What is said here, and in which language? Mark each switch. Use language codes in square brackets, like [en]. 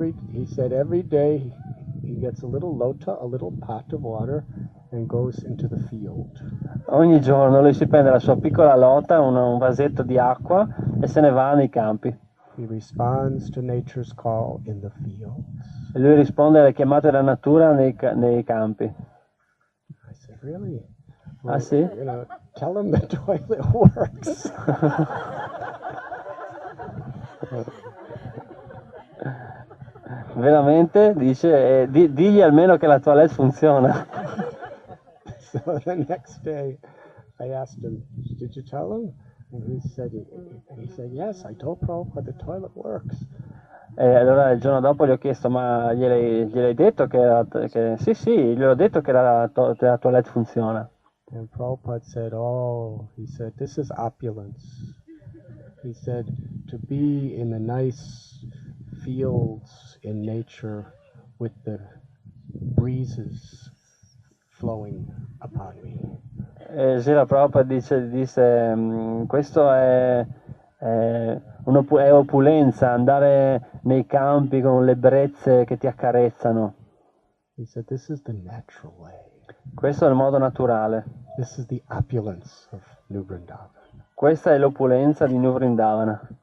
[en] He said every day he gets a little lota, a little pot of water, and goes into the field. [it] Ogni giorno lui si prende la sua piccola lota, un vasetto di acqua e se ne va nei campi. [en] He responds to nature's call in the fields. [it] E lui risponde alle chiamate della natura nei campi. [en] I said, really? [it] Ah sì? [en] Tell him the toilet works. [it] Veramente? Dice, digli almeno che la toilette funziona. [en] So the next day I asked him, did you tell him? And he said, yes, I told Prabhupada the toilet works. [it] E allora il giorno dopo gli ho chiesto, ma gliel'hai detto che sì, gli ho detto che la toilette funziona. [en] And Prabhupada said, this is opulence. He said, to be in the nice fields in nature with the breezes flowing upon me. [it] E Srila Prabhupada disse questo è È opulenza andare nei campi con le brezze che ti accarezzano. [en] He said, this is the natural way. [it] Questo è il modo naturale. [en] This is the opulence of New Vrindavana. [it] Questa è l'opulenza di New Vrindavana.